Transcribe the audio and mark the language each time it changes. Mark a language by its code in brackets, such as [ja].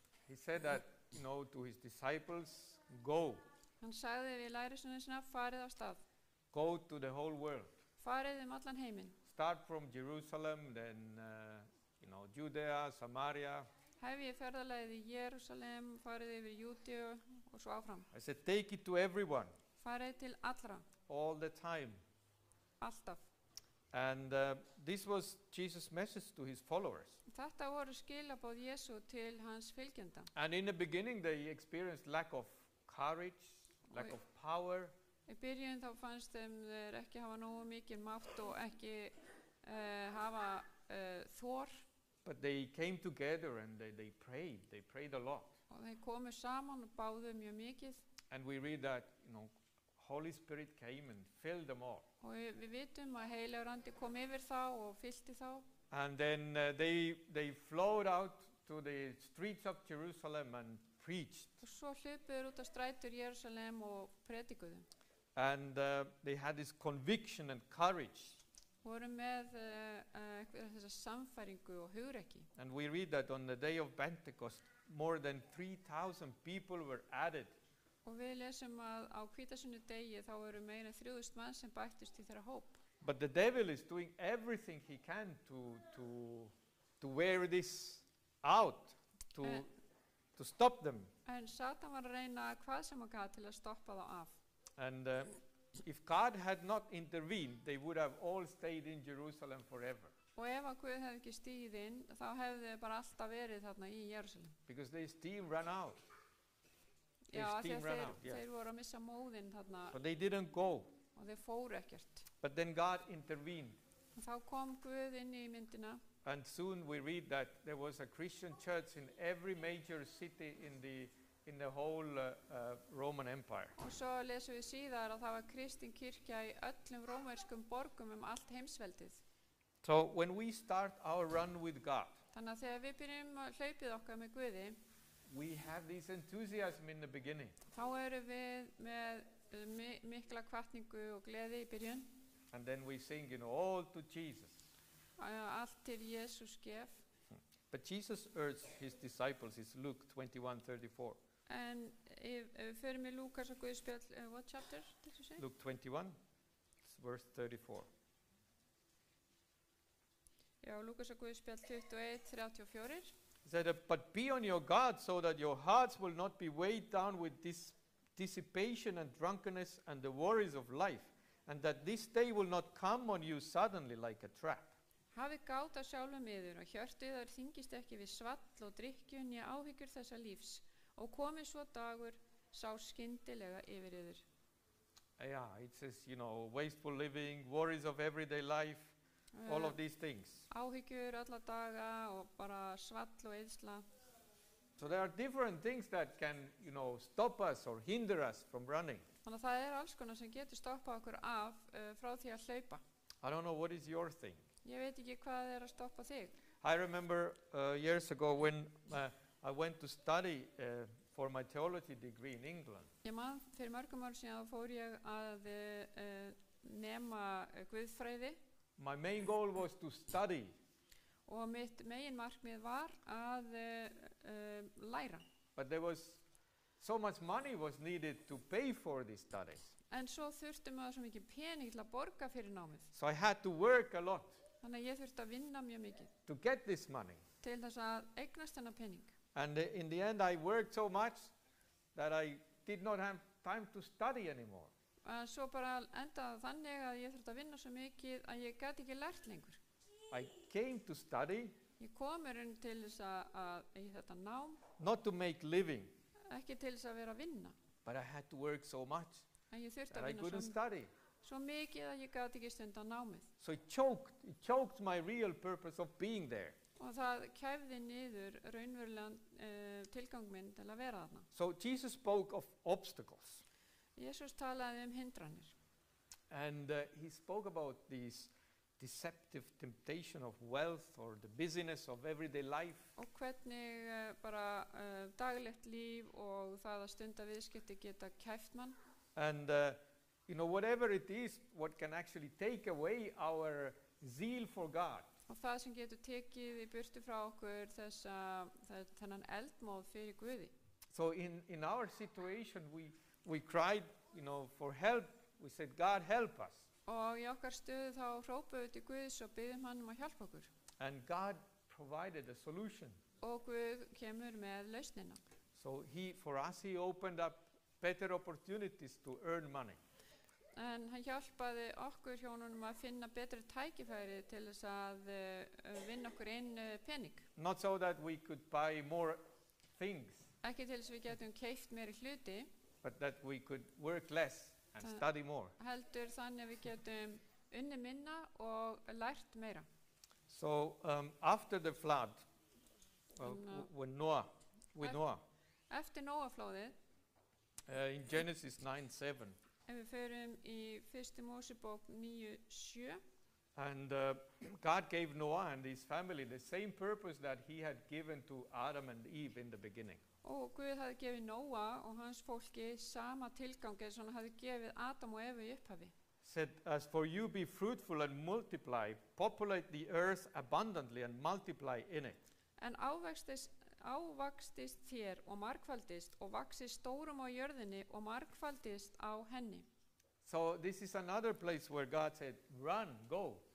[en] He said that, to his disciples, go. [is] Hann sagði við lærisveinana sína, farið af stað. [en] Go to the whole world. [is] Farið allan heiminn. [en] Start from Jerusalem, then, Judea, Samaria. [is] Hefjið ferðalagið í Jerúsalem, farið yfir Júdíu og svo áfram. [en] I said, take it to everyone. [is] Farið til allra. [en] All the time. [is] Alltaf. [en] And this was Jesus' message to his followers. [is] Þetta voru skilaboð Jesú til hans fylgjenda. [en] And in the beginning they experienced lack of courage, lack of power. [is] Í byrjun þá fannst þeim þeir ekki hafa nógu mikið mátt og ekki hafa þor. [en] But they came together and they prayed a lot. [is] Og þeir komu saman og báðu mjög mikið. [en] And we read that, Holy Spirit came and filled them all. [is] Og við vitum að Heilagur Andi kom yfir þá og fyllti þá. [en] And then they flowed out to the streets of Jerusalem and preached. [is] Og svo hlupuður út á strætur Jerúsalem og predikuðu. [en] And they had this conviction and courage. [is] Voru með þessa samfæringu og hugrekki. [en] And we read that on the day of Pentecost, more than 3,000 people were added. [is] Og við lesum að á hvítasunnudeigi þá eru meira en 3.000 mann sem bættust í þeirra hóp. [en] But the devil is doing everything he can to wear this out, to stop them. [is] En Satan var að reyna hvað sem hann gat til að stoppa þá af. [en] And if God had not intervened, they would have all stayed in Jerusalem forever. [is] Og ef að Guð hefði ekki stigið inn, þá hefði þeir bara alltaf verið þarna í Jerúsalem. [en] Because they steam ran out. [is] Já, þeir voru að missa móðinn þarna. [en] So they didn't go. [is] Og þeir fóru ekkert. [en] But then God intervened. [is] Og þá kom Guð inn í myndina. [en] And soon we read that there was a Christian church in every major city in the whole Roman Empire. [is] Og svo lesum við síðar að það var kristin kirkja í öllum rómverskum borgum allt heimsveldið. [en] So when we start our run with God, [is] þannig að þegar við byrjum hlaupið okkar með Guði, [en] we have this enthusiasm in the beginning. [is] Þá erum við með mikla hvatningu og gleði í byrjun. [en] And then we sing, all to Jesus. [is] Allt til Jesús gef. [en] But Jesus urged his disciples, it's Luke 21:34. [is] En ef við förum í Lúkas og Guðspjall, [en] what chapter did you say? Luke 21, verse 34. [is] Já, Lúkas og Guðspjall 21:34. [en] He said, but be on your guard so that your hearts will not be weighed down with this dissipation and drunkenness and the worries of life, and that this day will not come on you suddenly like a trap. [is] Hafið gát á sjálfum yður og hjörtu yðar þyngist ekki við svall og drykkju né áhyggjur þessa lífs og komið svo dagur sá skyndilega yfir yður. [en] Yeah, it says, wasteful living, worries of everyday life, all of these things. [is] Áhyggjur alla daga og bara svall og eyðsla. [en] So there are different things that can, stop us or hinder us from running. [is] Þannig að það alls konar sem getur stoppað okkur af frá því að hlaupa. [en] I don't know, what is your thing? [is] Ég veit ekki hvað að stoppa þig. [en] I remember years ago when I went to study for my theology degree in England. [is] Ég man fyrir mörgum árum síðan fór ég að nema guðfræði. [en] My main goal was to study. [is] Og mitt meginmarkmið var að læra. [en] But there was so much money was needed to pay for these studies. [is] En svo þurfti maður svo mikið pening til að borga fyrir námið. [en] So I had to work a lot. [is] Þannig að ég þurfti að vinna mjög mikið. [en] To get this money. [is] Til þess að eignast þennan pening. [en] And in the end I worked so much that I did not have time to study anymore. [is] Svo bara endaði þannig að ég þurfti að vinna svo mikið að ég gat ekki lært lengur. [en] I came to study. [is] Ég kom til þess að í þetta nám. [en] Not to make living. [is] Ekki til þess að vera að vinna. [en] But I had to work so much [is] En ég þurfti [en] that [is] að [en] I [is] vinna [en] couldn't study. [is] svo mikið að ég gat ekki stunda námið. [en] So it choked my real purpose of being there. [is] Og það kæfði niður raunverulegan tilgang minn til að vera þarna. [en] So Jesus spoke of obstacles. [is] Jesus talaði hindranir. [en] And he spoke about these deceptive temptation of wealth or the busyness of everyday life. [is] Og hvernig bara daglegt líf og það að stunda viðskipti geta kæft mann. [en] And whatever it is, what can actually take away our zeal for God. [is] Og það sem getur tekið í burtu frá okkur þennan eldmóð fyrir Guði. [en] So in our situation we cried, for help. We said, God help us. [is] Og í okkar stöðu þá hrópuðu til Guðs og biðjum hann að hjálpa okkur. [en] And God provided a solution. [is] Og Guð kemur með lausnina. [en] So for us he opened up better opportunities to earn money. [is] En hann hjálpaði okkur hjónunum að finna betri tækifæri til þess að vinna okkur inn pening. [en] Not so that we could buy more things. [is] Ekki til þess að við getum keypt meiri hluti. [en] But that we could work less and study more. [is] Heldur þannig að við getum unni minna og lært meira. [en] So after the flood, when Noah, [is] Eftir Nóaflóðið, [en] in Genesis 9:7, [is] ef við förum í 1. Mósebók 9:7, [en] and God gave Noah and his family the same purpose that he had given to Adam and Eve in the beginning. [is] Og Guð hafði gefið Nóa og hans fólki sama tilgangi sem hann hafði gefið Adam og Evu í upphafi. [en] Said, as for you be fruitful and multiply, populate the earth abundantly and multiply in it. [is] En ávaxtist þér og margfaldist og vaxist stórum á jörðinni og margfaldist á henni. [en] So this is another place where God said, run, go.